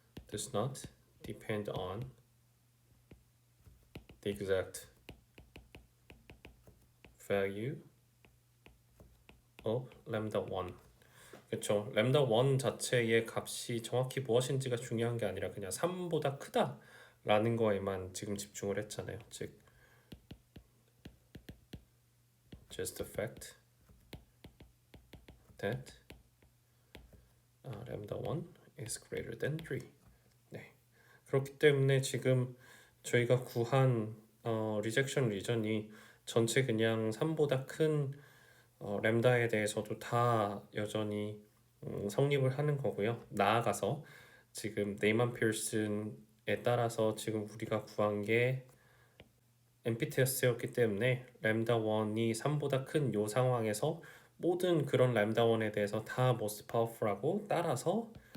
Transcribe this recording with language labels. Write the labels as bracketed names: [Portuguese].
[English] Does not depend on the exact value of lambda 1. [Korean] 그렇죠. 램다 1 자체의 값이 정확히 무엇인지가 중요한 게 아니라 그냥 3보다 크다라는 거에만 지금 집중을 했잖아요. [English] 즉 just the fact that lambda 1 is greater than 3. [Korean] 네. 그렇기 때문에 지금 저희가 구한 리젝션 리전이 전체 그냥 3보다 큰 램다에 대해서도 다 여전히 성립을 하는 거고요. 나아가서 지금 네이만 피어슨에 따라서 지금 우리가 구한 게 MPTS였기 때문에 램다 1이 3보다 큰 요 상황에서 모든 그런 램다 1에 대해서 다 most powerful하고 따라서